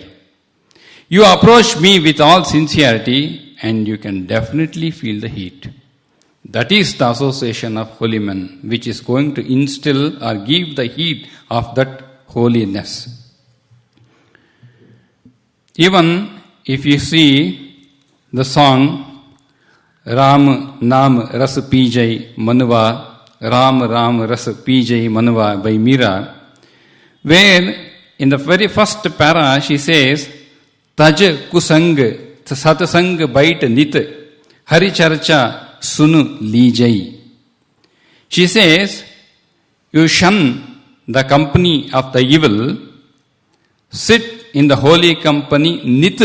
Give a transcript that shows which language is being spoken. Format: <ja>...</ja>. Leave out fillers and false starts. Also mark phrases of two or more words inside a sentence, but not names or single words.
<en>You approach me with all sincerity and you can definitely feel the heat. That is the association of holy men, which is going to instill or give the heat of that holiness. Even if you see the song Ram Nam Ras Pijay Manuva, Ram Ram Ras Pijay Manuva by Meera, where in the very first para she says,</en> <hi>तज कुसंग सत्संग बैठ नित हरि चर्चा सुनि लीजै.</hi> <en>She says, you shun the company of the evil, sit in the holy company Nit.</en>